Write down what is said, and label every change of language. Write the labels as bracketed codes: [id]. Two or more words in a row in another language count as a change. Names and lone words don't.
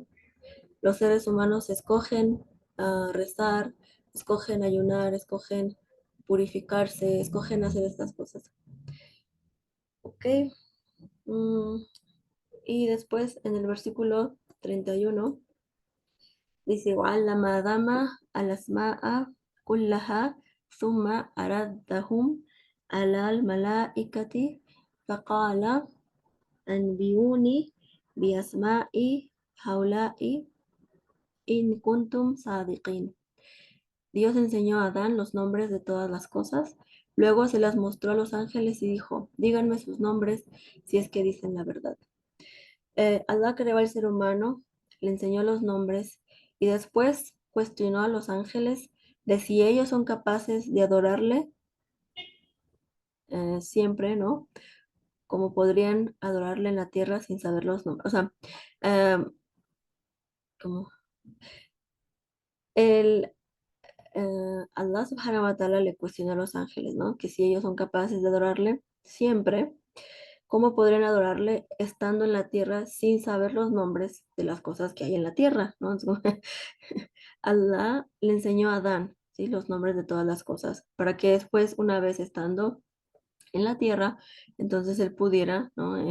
[es] Los seres humanos escogen rezar, escogen ayunar, escogen purificarse, escogen hacer estas cosas. ¿Ok? Mm, y después en el versículo 31 dice, [ar] وَعَلَّمَ آدَمَ الْأَسْمَاءَ كُلَّهَا ثُمَّ أَرَدَّهُمْ عَلَى الْمَلَائِكَةِ فَقَالَ أَنْبِئُونِي بِأَسْمَاءِ هَؤُلَاءِ إِنْ كُنْتُمْ صَادِقِينَ. [es] Dios enseñó a Adán los nombres de todas las cosas, luego se las mostró a los ángeles y dijo, díganme sus nombres si es que dicen la verdad. Allah creó al ser humano, le enseñó los nombres y después cuestionó a los ángeles de si ellos son capaces de adorarle siempre, ¿no? Como podrían adorarle en la tierra sin saber los nombres. O sea, eh, como el, [ar] الله سبحانه وتعالى [es] le cuestionó a los ángeles, ¿no? Que si ellos son capaces de adorarle siempre, ¿cómo podrían adorarle estando en la tierra sin saber los nombres de las cosas que hay en la tierra? ¿No? Allah le enseñó a Adán, ¿sí? Los nombres de todas las cosas, para que después, una vez estando en la tierra, entonces él pudiera, ¿no?